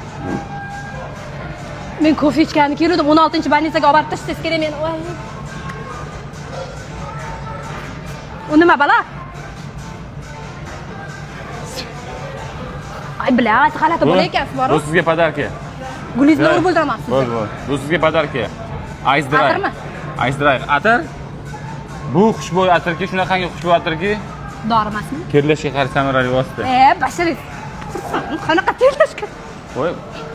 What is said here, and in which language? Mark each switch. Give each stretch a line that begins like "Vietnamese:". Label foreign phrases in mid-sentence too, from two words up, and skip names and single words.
Uzbek: Men kofe ichgani keldim, 16-больницаga olib borib tashlash kerak meni. Voy. U nima balo? Ay, bilash, g'alati bola ekansiz, bor-ku. Bu sizga podarka. Gulingizni urib o'ldiraman sizni. Bo'ldi. Bu sizga podarka. Ice dry. Atirmi? Ice dry. Atir. Bu xushbo'y atirki, shunaqangi xushbo'y atirki, Dori emasmi? terlashga qarshi samarali vosita. Bashiringiz. Qanaqa terlashga? Voy.